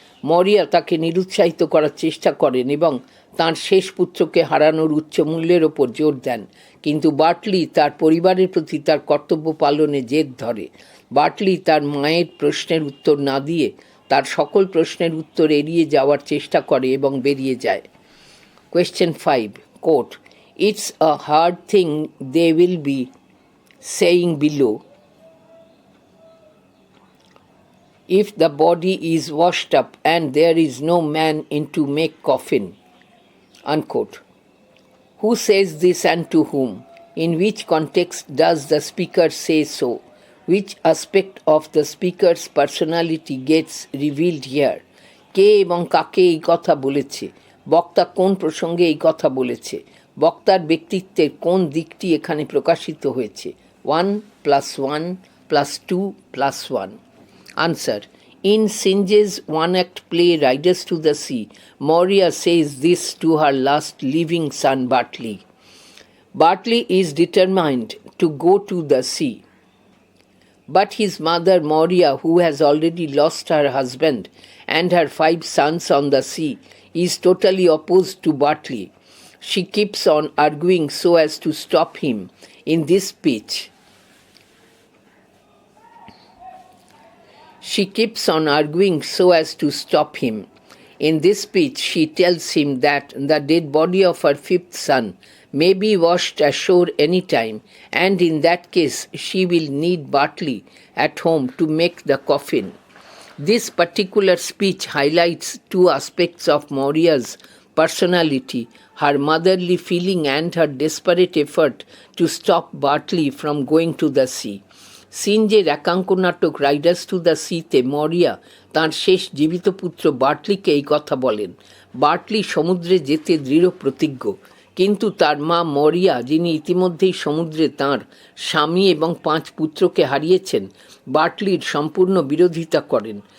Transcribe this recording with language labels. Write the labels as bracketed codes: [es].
[bn] মরিয়া তাকে নিরুৎসাহিত করার চেষ্টা করেন এবং তাঁর শেষ পুত্রকে হারানোর উচ্চ মূল্যের ওপর জোর দেন, কিন্তু বার্টলি তার পরিবারের প্রতি তার কর্তব্য পালনে জেদ ধরে। বার্টলি তার মায়ের প্রশ্নের উত্তর না দিয়ে তার সকল প্রশ্নের উত্তর এড়িয়ে যাওয়ার চেষ্টা করে এবং বেরিয়ে যায়। [en] Question 5, quote, "It's a hard thing they will be saying below if the body is washed up and there is no man in to make coffin." Unquote. Who says this and to whom? In which context does the speaker say so? Which aspect of the speaker's personality gets revealed here? কে এবং কাকে এই কথা বলেছে? বক্তা কোন প্রসঙ্গে এই কথা বলেছে? বক্তার ব্যক্তিত্বের কোন দিকটি এখানে প্রকাশিত হয়েছে? 1 + 1 + 2 + 1. Answer. In Synge's one-act play Riders to the Sea, Moria says this to her last living son Bartley. Bartley is determined to go to the sea. But his mother Moria, who has already lost her husband and her 5 sons on the sea, is totally opposed to Bartley. She keeps on arguing so as to stop him in this speech. She keeps on arguing so as to stop him. In this speech, she tells him that the dead body of her 5th son may be washed ashore any time, and in that case, she will need Bartley at home to make the coffin. This particular speech highlights 2 aspects of Moria's personality: her motherly feeling and her desperate effort to stop Bartley from going to the sea. [bn] সিনজের একাঙ্ক নাটক Riders to the সিতে মরিয়া তাঁর শেষ জীবিত পুত্র বার্টলিকে এই কথা বলেন। বার্টলি সমুদ্রে যেতে দৃঢ় প্রতিজ্ঞ, কিন্তু তার মা মরিয়া, যিনি ইতিমধ্যেই সমুদ্রে তাঁর স্বামী এবং 5 পুত্রকে হারিয়েছেন, বার্টলির সম্পূর্ণ বিরোধিতা করেন।